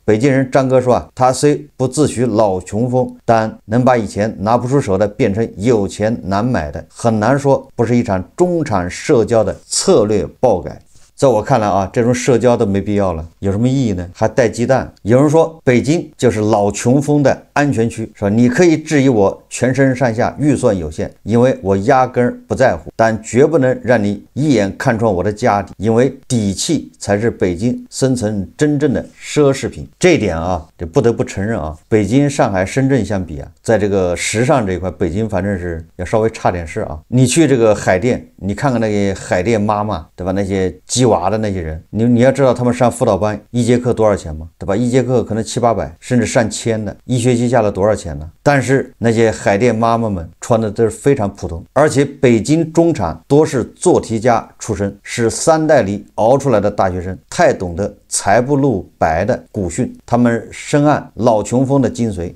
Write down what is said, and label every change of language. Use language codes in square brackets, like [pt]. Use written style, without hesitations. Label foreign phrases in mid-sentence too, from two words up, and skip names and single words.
[zh] 北京人張哥說啊，他雖不自詡老窮風，但能把以前拿不出手的變成有錢難買的，很難說不是一場中產社交的策略爆改。在我看來啊，這種社交都沒必要了，有什麼意義呢？還帶雞蛋。有人說北京就是老窮風的安全區，說你可以質疑我全身上下預算有限，因為我壓根不在乎，但絕不能讓你一眼看穿我的家底，因為底氣才是北京生存真正的奢侈品。這一點啊，這不得不承認啊，北京、上海、深圳相比啊，在這個時尚這一塊，北京反正是要稍微差點事啊。你去這個海淀，你看看那些海淀媽媽，對吧？那些雞娃的那些人，你要知道他們上輔導班一節課多少錢嗎？對吧？一節課可能700、800，甚至上千的，一學期下了多少錢呢？但是那些海淀媽媽們穿的都是非常普通，而且北京中產多是做題家出身，是3代裡熬出來的大學生，太懂得財不露白的古訓，他們深諳老窮風的精髓。